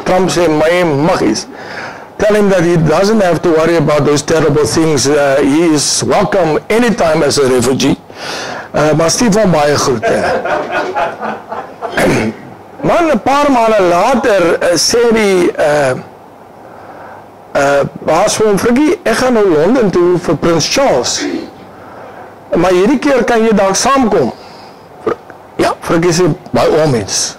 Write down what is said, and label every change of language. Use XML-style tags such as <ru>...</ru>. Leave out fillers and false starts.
<af>Trump sê, my maggies,</af> <en>tell him that he doesn't have to worry about those terrible things, he is welcome anytime as a refugee,</en> <af>maar stuur van baie groete. Man, 'n paar maande later, sê die baas van Frikkie, ek gaan nou Londen toe vir Prins Charles, maar hierdie keer kan jy dalk saamkom. Ja, Frikkie sê,</af> <en>by all means.</en>